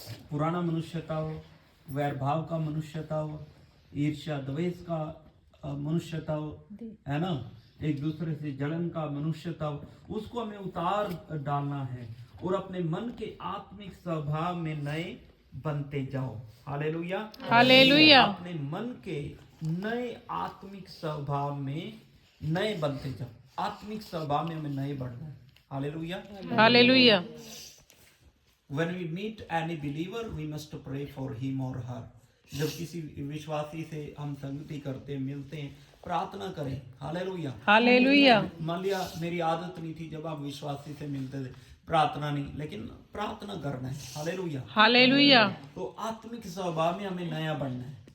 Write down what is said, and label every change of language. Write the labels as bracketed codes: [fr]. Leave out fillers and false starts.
[hi] पुराना मनुष्यत्व, वैरभाव का मनुष्यत्व, ईर्ष्या द्वेष का मनुष्यत्व, है ना, एक दूसरे से जलन का मनुष्यत्व, उसको हमें उतार डालना है और अपने मन के आत्मिक स्वभाव में नए बनते जाओ। Hallelujah hallelujah. अपने मन के नए आत्मिक स्वभाव में नए बनते जाओ। आत्मिक स्वभाव में हमें नए बढ़ना है। Hallelujah hallelujah. [en] When we meet any believer, we must pray for him or her. [hi] जब किसी विश्वासी से हम संगति करते मिलते हैं, प्रार्थना करें। Hallelujah hallelujah. मान लिया मेरी आदत नहीं थी, जब आप विश्वासी से मिलते थे प्रार्थना नहीं, लेकिन प्रार्थना करना है। Hallelujah hallelujah. तो आत्मिक स्वभाव में हमें नया बनना है।